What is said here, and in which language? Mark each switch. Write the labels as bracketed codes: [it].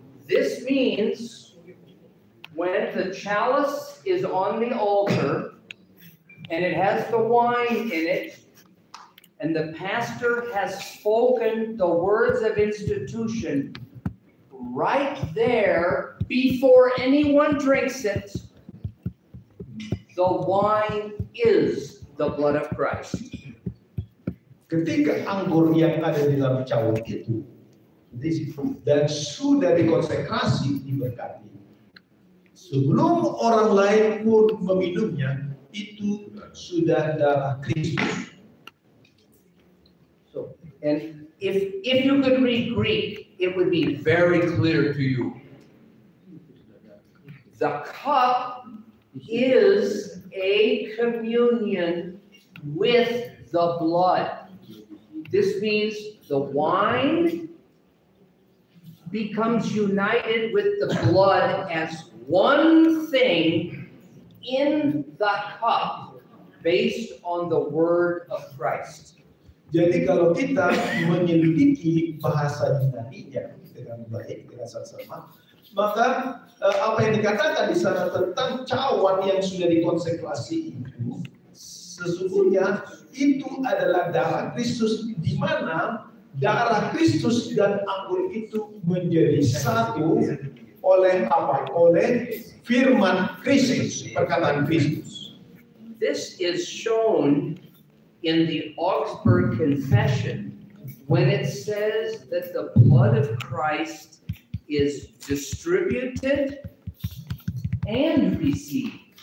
[en] This means when the chalice is on the altar and it has the wine in it, and the pastor has spoken the words of institution, right there, before anyone drinks it, the wine is the blood of Christ. [id] Ketika anggur yang ada di dalam cawan itu, dan sudah dikonsekrasi diberkati, sebelum orang lain pun meminumnya, itu sudah darah Kristus. [en] And if you could read Greek, it would be very clear to you. The cup is a communion with the blood. This means the wine becomes united with the blood as one thing in the cup based on the word of Christ. [id] Jadi kalau kita menyelidiki bahasa Yunani-nya dengan baik, dengan saksama, maka apa yang dikatakan di sana tentang cawan yang sudah dikonsekrasi itu, sesungguhnya itu adalah darah Kristus, di mana darah Kristus dan anggur itu menjadi satu oleh apa? Oleh firman Kristus, perkataan Kristus. [en] This is shown in the Augsburg Confession when it says that the blood of Christ is distributed and received.